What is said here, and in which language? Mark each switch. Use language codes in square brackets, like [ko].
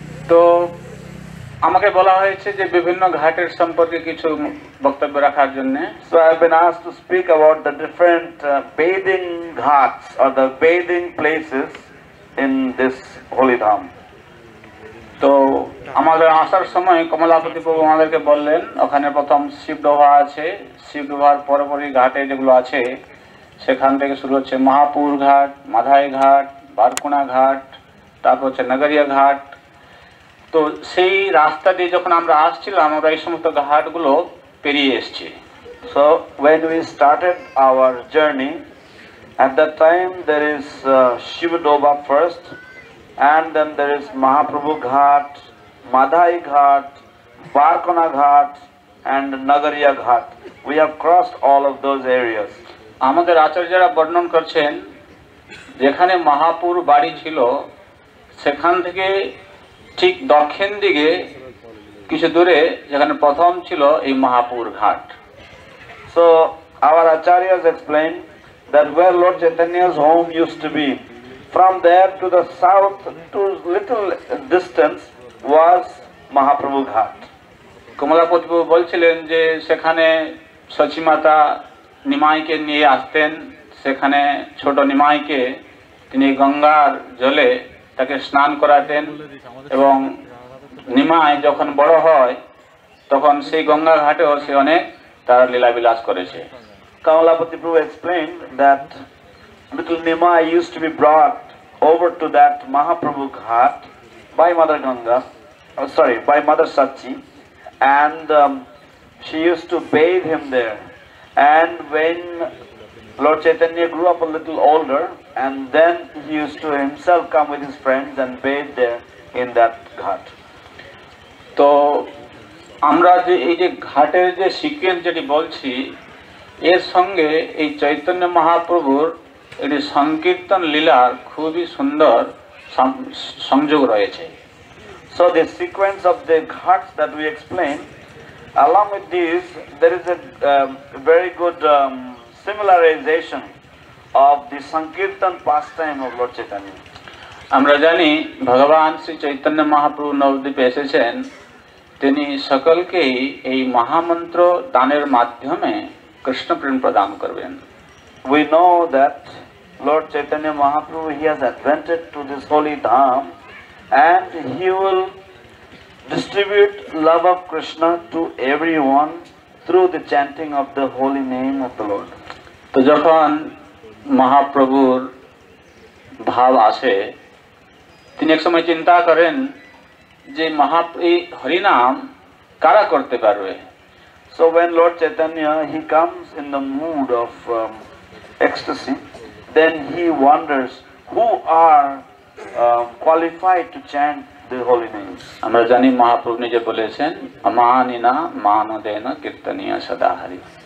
[bn] তো আমাকে বলা হয়েছে যে বিভিন্ন ঘাটের সম্পর্কে কিছু বক্তব্য রাখার জন্য। [en] So I have been asked to speak about the different bathing ghats or the bathing places in this holy dham. [bn] তো আমাদের আসার সময় কমলাপতি প্রভু আমাদেরকে বললেন ওখানে প্রথম শিবডোভা আছে, শিবডোভার পরপরই ঘাটে যেগুলো আছে সেখান থেকে শুরু হচ্ছে মহাপুর ঘাট, মাধাই ঘাট, বারকুনা ঘাট, তারপর হচ্ছে নগরিয়া ঘাট। তো সেই রাস্তা দিয়ে যখন আমরা আসছিলাম আমরা এই সমস্ত ঘাটগুলো পেরিয়ে এসেছি। [en] So when we started our journey, at that time there is Shivadova first, and then there is Mahaprabhu Ghat, Madhai Ghat, Barkona Ghat, and Nagariya Ghat. We have crossed all of those areas. [bn] আমাদের আচার্যরা বর্ণন করছেন যেখানে মহাপুর বাড়ি ছিল সেখান থেকে ঠিক দক্ষিণ দিকে কিছু দূরে যেখানে প্রথম ছিল এই মহাপুর ঘাট। [en] So our acharyas explain that where Lord Chaitanya's home used to be, from there to the south to little distance was Mahaprabhu Ghat. [bn] Kamalapati প্রভু বলছিলেন যে সেখানে সচিমাতা নিমাইকে নিয়ে আসতেন, সেখানে ছোট নিমাইকে তিনি গঙ্গার জলে তাকে স্নান করাতেন এবং নিমাই যখন বড় হয় তখন সেই গঙ্গা ঘাটেও সে অনেক তার লীলাবিলাস করেছে। [en] Kamalapati Prabhu explained that little Nimai used to be brought over to that Mahaprabhu Ghat by Mother Ganga, by Mother Sachi, and she used to bathe him there. And when Lord Chaitanya grew up a little older, and then he used to himself come with his friends and bathe there in that ghat. [bn] তো আমরা যে এই যে ঘাটের যে sequence যেটি বলছি এর সঙ্গে এই চৈতন্য মহাপ্রভুর এটি সংকীর্তন লীলার খুবই সুন্দর সংযোগ রয়েছে। [en] So the sequence of the ghats that we explained, along with these, there is a very good similarization of the Sankirtan pastime of Lord Chaitanya. [bn] আমরা জানি ভগবান শ্রী চৈতন্য মহাপ্রভু নবদ্বীপে এসেছেন, তিনি সকলকেই এই মহামন্ত্র দানের মাধ্যমে কৃষ্ণ প্রেম প্রদান করবেন। [en] We know that Lord Chaitanya Mahaprabhu, he has advented to this holy dham and he will distribute love of Krishna to everyone through the chanting of the holy name of the Lord. [bn] তো যখন মহাপ্রভুর ভাব আসে, তিনি এক সময় চিন্তা করেন যে এই হরিনাম কারা করতে পারবে। [en] So when Lord Chaitanya, he comes in the mood of ecstasy, then he wonders who are qualified to chant the holy names. [bn] আমরা জানি মহাপ্রভু নিজে বলেছেন, [sa] আমানিনা মানদেনা কীর্তনীয় সদা হরি।